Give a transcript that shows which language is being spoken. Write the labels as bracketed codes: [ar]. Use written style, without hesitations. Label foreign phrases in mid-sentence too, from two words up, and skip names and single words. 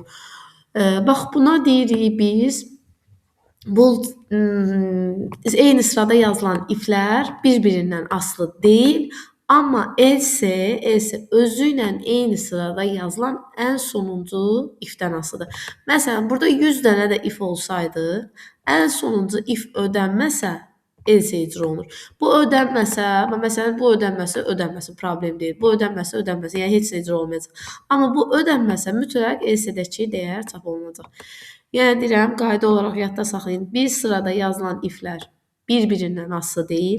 [az] Bax, buna deyirik biz bu eyni sırada yazılan iflər bir-birindən asılı deyil, amma else özü ilə eyni sırada yazılan ən sonuncu ifdən asılıdır. Məsələn, burada 100 dənə də if olsaydı, ən sonuncu if ödənməsə, else icra olunur. Bu ödənməsə, məsələn, bu ödənməsə problem deyil. Bu ödənməsə, yəni heç nə icra olmayacaq. Amma bu ödənməsə mütləq else-dəki dəyər çap olunacaq. Yəni deyirəm, qayda olaraq yadda saxlayın. Bir sırada yazılan iflər bir-birindən asılı deyil.